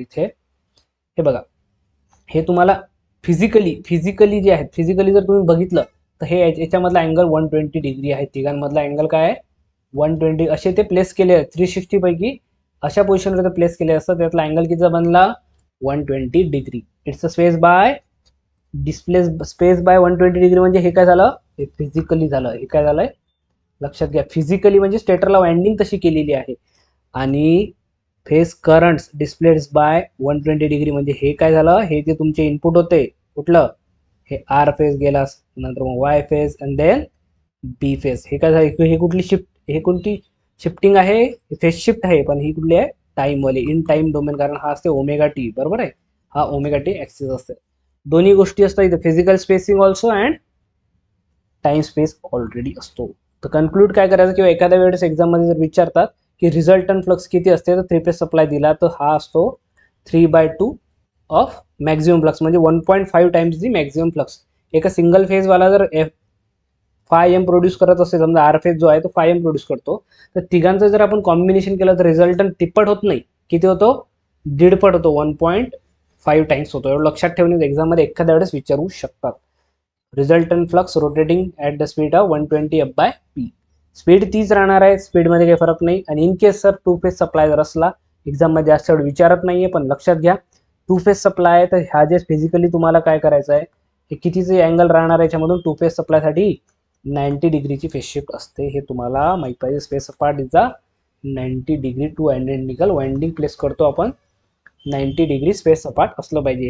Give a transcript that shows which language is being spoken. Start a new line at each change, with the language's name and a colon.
Marathi: इथे हे बघा, हे तुम्हाला फिजिकली जे आहेत, फिजिकली जर तुम्ही बघितलं तर हे याच्यामधला अँगल 120 डिग्री आहे. तिघांमधला अँगल काय आहे, 120. असे ते प्लेस केले आहेत 360 पैकी, अशा पोझिशनवर प्लेस केले असतात, त्यातला अँगल कितीचा बनला, 120 degree.
English: It's a space by displace space by 120 degree.
Marathi: म्हणजे हे काय झालं, हे फिजिकली झालं. हे काय झालंय लक्षात घ्या, फिजिकली म्हणजे स्टेटरला वाइंडिंग तशी केलेली आहे. आणि
English: phase currents displaced by 120 degree
Marathi: म्हणजे हे काय झालं, हे जे तुमचे इनपुट होते कुठलं, हे आर फेज गेला, नंतर मग वाय फेज आणि देन बी फेज. हे काय झालं, हे कुठली शिफ्ट, हे कोणती शिफ्टिंग आहे, फेज शिफ्ट आहे, पण ही कुठली आहे, टाइम वाली, इन टाइम डोमेन, कारण हा असते ओमेगा टी. बरोबर आहे, हा ओमेगा टी ऍक्सिस असते. दोन्ही गोष्टी असतात इथे,
English: physical spacing also and time space already
Marathi: असतो. तर कन्क्लूड काय करायचं, किंवा एखाद्या वेळेस एक्झाममध्ये जर विचारतात की रिझल्टंट फ्लक्स किती असते, तर 3 फेज सप्लाय दिला तर हा असतो 3/2 ऑफ मॅक्झिमम फ्लक्स, म्हणजे
English: 1.5 times the maximum flux.
Marathi: एका सिंगल फेजवाला जर फाय एम प्रोड्यूस करत असेल, समजा आर फेज जो आहे तो 5 एम प्रोड्यूस करतो, तर तिघांचं जर आपण कॉम्बिनेशन केलं तर रिझल्टंट तिप्पट होत नाही, किती होतो, दीडपट होतो, 1.5 टाइम्स होतो. एवढं लक्षात ठेवणे, एक्झाममध्ये एखाद्या वेळेस विचारू शकतात.
English: Resultant flux rotating at the speed of 120 F by P.
Marathi: Speed तीच राहणार आहे, स्पीडमध्ये काही फरक नाही. आणि
English: in case sir 2 phase supply
Marathi: जर असला, एक्झाममध्ये जास्त एवढं विचारत नाहीये, पण लक्षात घ्या 2 फेज सप्लाय आहे, तर ह्या जे फिजिकली तुम्हाला काय करायचं आहे, हे कितीचे अँगल राहणार आहे याच्यामधून, 2 फेज सप्लायसाठी 90 डिग्रीची फेज शिफ्ट असते. हे तुम्हाला माहित पाहिजे.
English: space apart is a 90 degree to identical winding
Marathi: place करतो आपण, 90 डिग्री स्पेस अपार्ट असलं पाहिजे.